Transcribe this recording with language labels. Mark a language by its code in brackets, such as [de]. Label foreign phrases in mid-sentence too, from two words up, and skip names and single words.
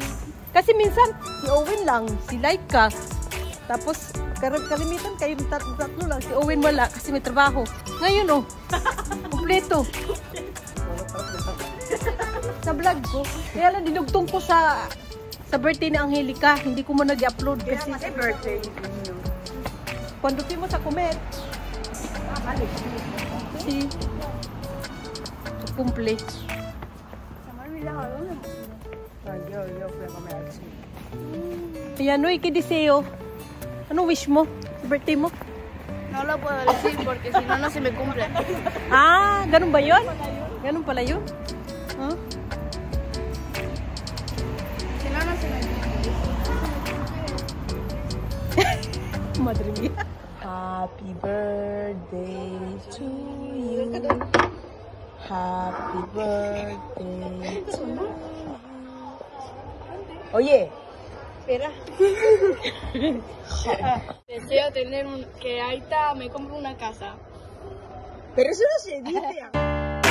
[tl] Kasi minsan, si Owen lang, si Laika. Tapos, kalimitan kayo tatlo lang. Si Owen wala kasi may trabaho. Ngayon oh, kumpleto. Sa vlog ko. Kaya lang dinugtong ko sa birthday ni Angelica. Hindi ko mo nag-upload kasi birthday. [es] Cuando fuimos a comer. Sí. Su cumple. Yo fui a comer al cine. [tl] Ayan, uy, [es] ¿qué deseo? [tl] Ano wish mo? Sa birthday mo? [es] No lo puedo decir porque si no, no se me cumple. [tl] Ah, ganun ba yun? Ganun pala yun? Huh? [es] Si no, no se me cumple. Madre mía. [en] Happy birthday to you. Happy birthday to you. [es] Oye, espera. Deseo tener que Aita me compre una casa. Pero eso no se dice.